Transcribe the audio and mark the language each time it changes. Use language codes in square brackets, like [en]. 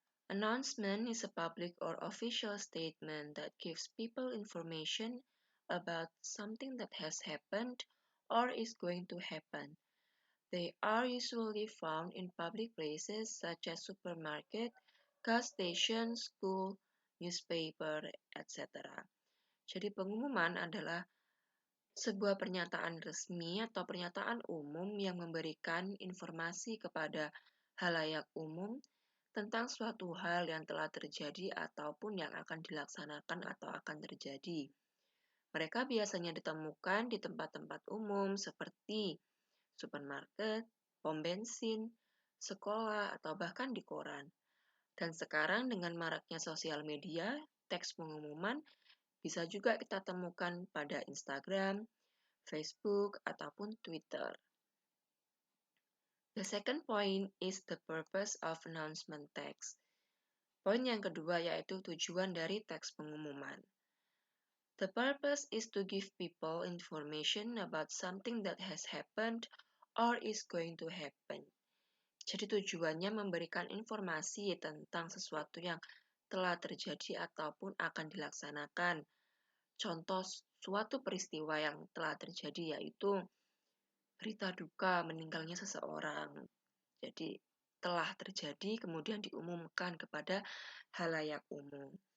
[en] Announcement is a public or official statement that gives people information about something that has happened or is going to happen. They are usually found in public places such as supermarket, gas station, school, newspaper, etc. [id] Jadi pengumuman adalah sebuah pernyataan resmi atau pernyataan umum yang memberikan informasi kepada halayak umum tentang suatu hal yang telah terjadi ataupun yang akan dilaksanakan atau akan terjadi. Mereka biasanya ditemukan di tempat-tempat umum seperti supermarket, pom bensin, sekolah, atau bahkan di koran. Dan sekarang dengan maraknya sosial media, teks pengumuman bisa juga kita temukan pada Instagram, Facebook, ataupun Twitter. [en] The second point is the purpose of announcement text. [id] Poin yang kedua yaitu tujuan dari teks pengumuman. [en] The purpose is to give people information about something that has happened or is going to happen. [id] Jadi tujuannya memberikan informasi tentang sesuatu yang telah terjadi ataupun akan dilaksanakan. Contoh suatu peristiwa yang telah terjadi yaitu berita duka meninggalnya seseorang. Jadi telah terjadi kemudian diumumkan kepada halayak umum.